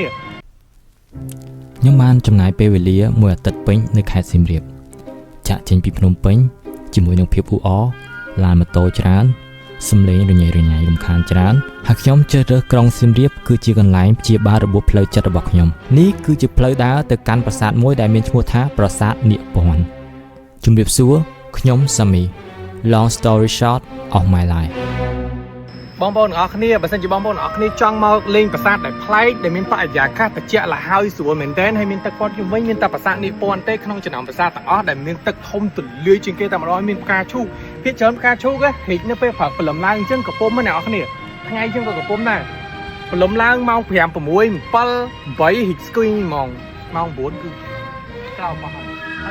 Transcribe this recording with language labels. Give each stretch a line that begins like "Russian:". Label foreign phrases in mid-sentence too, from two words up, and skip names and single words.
Khmer: ខ្ញុំបានចំណាយពេលវេលាមួយអាទិត្យពេញនៅខេត្តសៀមរាបចាក់ចេញពីភ្នំពេញជាមួយនឹងភាពអ៊ូអរឡានម៉ូតូច្រើនសំឡេងរញ៉េរញ៉ៃរំខានច្រើនហើយខ្ញុំជ្រើសរើសក្រុងសៀមរាបគឺជាកន្លែងព្យាបាលរបួសផ្លូវចិត្តរបស់ខ្ញុំនេះគឺជាផ្លូវដើរទៅកាន់ប្រាសាទមួយដែលមានឈ្មោះថាប្រាសាទនាគពន្ធជំរាបសួរខ្ញុំសាមី
English: Long story short of my life
Khmer: បងប្អូនទាំងអស់គ្នាបើសិនជាបងប្អូនទាំងអស់គ្នាចង់មកលេងប្រាសាទដែលប្លែកដែលមានបរិយាកាសត្រជាក់លហើយស្រួលមែនទែនហើយមានទឹកព័ទ្ធជុំវិញមានតែប្រាសាទនេះពណ៌ទេក្នុងចំណោមប្រាសាទទាំងអស់ដែលមានទឹកធំទលាយជាងគេតែម្ដងមានផ្កាឈូកភាគច្រើនផ្កាឈូករីកនៅពេលព្រឹកព្រលឹមឡើងអញ្ចឹងកំពុំអ្នកនរគ្នាថ្ងៃអញ្ចឹងក៏កំពុំដែរព្រលឹមឡើងម៉ោង5 6 7 8ហិចស្គីម៉ោង9គឺក្រៅមកហើយ